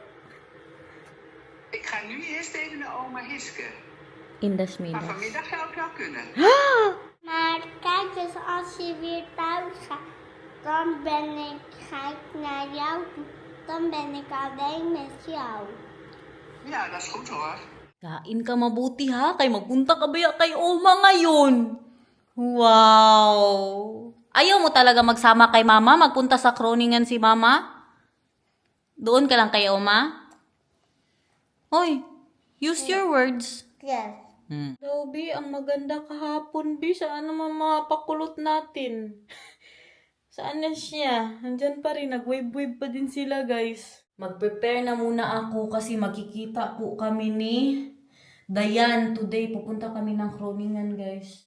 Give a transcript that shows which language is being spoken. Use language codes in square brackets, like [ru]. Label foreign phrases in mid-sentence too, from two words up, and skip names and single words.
[nl] Ik ga nu eerst even naar oma Hiske. In de Maar smiddags. vanmiddag zou het wel kunnen. Maar kijk eens, als je weer thuis gaat, dan ga ik naar jou toe. Dan ben ik alleen met jou. Ja, dat is goed hoor. [tl] Kain ka mabuti ha, kay magpunta ka ba kay Oma ngayon? Wow! Ayaw mo talaga magsama kay Mama? Magpunta sa Kroningen si Mama? Doon ka lang kay Oma? Hoy, [en] use your words. Yes. Hello, [tl] B. Ang maganda kahapon, B. Saan naman mapakulot natin? Saan na siya? Nandyan pa rin. Nag-wave-wave pa din sila, guys. Mag-prepare na muna ako kasi makikita po kami ni Dayan. Today, pupunta kami ng Kroningen, guys.